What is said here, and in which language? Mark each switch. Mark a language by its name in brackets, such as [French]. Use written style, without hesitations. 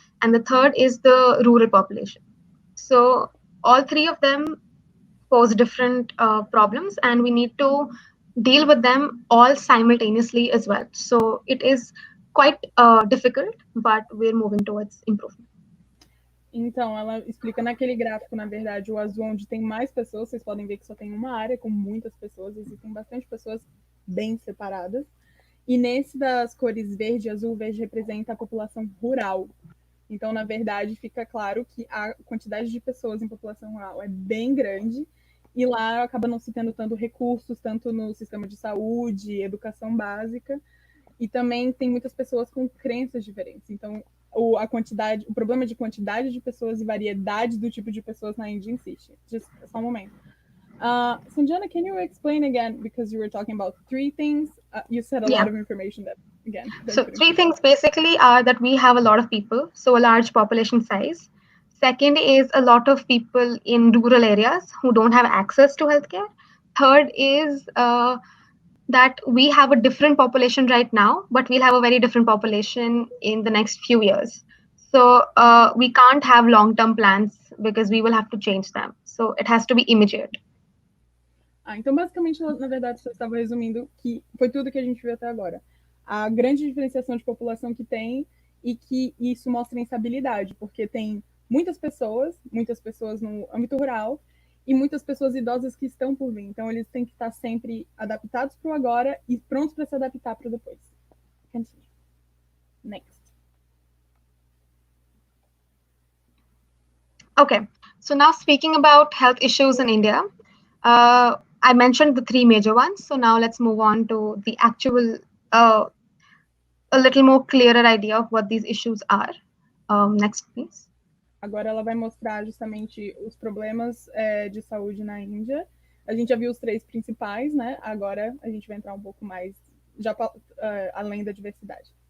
[English] And the third is the rural population. So all three of them pose different problems, and we need to deal with them all simultaneously as well. So it is quite difficult, but we're moving towards improvement. [Portuguese] Então, ela explica naquele gráfico, na verdade, o azul onde tem mais pessoas. Vocês podem ver que só tem uma área com muitas pessoas, existem bastante pessoas bem separadas. E nesse das cores verde e azul, verde representa a população rural. Então, na verdade, fica claro que a quantidade de pessoas em população rural é bem grande, e lá acaba não se tendo tanto recursos, tanto no sistema de saúde, educação básica, e também tem muitas pessoas com crenças diferentes. Então, o problema de quantidade de pessoas e variedade do tipo de pessoas na Índia insiste. Só um momento. [English] Sanjena, can you explain again, because you were talking about three things? You said a lot of information that, again. So three things basically are that we have a lot of people, so a large population size. Second is a lot of people in rural areas who don't have access to healthcare. Third is that we have a different population right now, but we'll have a very different population in the next few years. So we can't have long-term plans because we will have to change them. So it has to be immediate. [Portuguese] Então, basicamente, na verdade, você estava resumindo que foi tudo que a gente viu até agora. A grande diferenciação de população que tem, e que isso mostra instabilidade, porque tem muitas pessoas no âmbito rural e muitas pessoas idosas que estão por vir. Então, eles têm que estar sempre adaptados para o agora e prontos para se adaptar para o depois. [English] Continue. Next. Okay, so now speaking about health issues in India, I mentioned the three major ones. So now let's move on to the actual, a little more clearer idea of what these issues are. Next, please. [Portuguese] Agora ela vai mostrar justamente os problemas de saúde na Índia. A gente já viu os três principais, né? Agora a gente vai entrar um pouco mais, já além da diversidade.